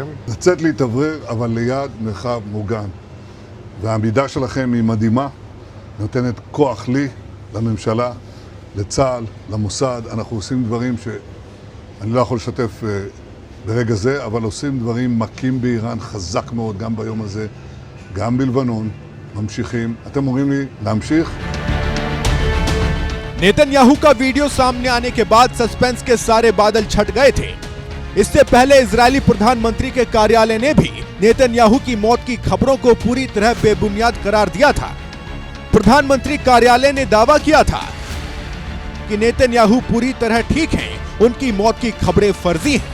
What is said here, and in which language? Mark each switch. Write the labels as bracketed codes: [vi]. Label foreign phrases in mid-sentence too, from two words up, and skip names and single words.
[he] לצאת להתאוורר, אבל ליד מרחב מוגן. והעמידה שלכם היא מדהימה, נותנת כוח לי, לממשלה, לצה"ל, למוסד. אנחנו עושים דברים שאני לא יכול לשתף ברגע זה, אבל עושים דברים מכים באיראן חזק מאוד, גם ביום הזה, גם בלבנון, ממשיכים. אתם אומרים לי להמשיך? [hi] नेतन्याहू का वीडियो सामने आने के बाद सस्पेंस के सारे बादल छट गए थे। इससे पहले इजरायली प्रधानमंत्री के कार्यालय ने भी नेतन्याहू की मौत की खबरों को पूरी तरह बेबुनियाद करार दिया था। प्रधानमंत्री कार्यालय ने दावा किया था कि नेतन्याहू पूरी तरह ठीक हैं, उनकी मौत की खबरें फर्जी हैं।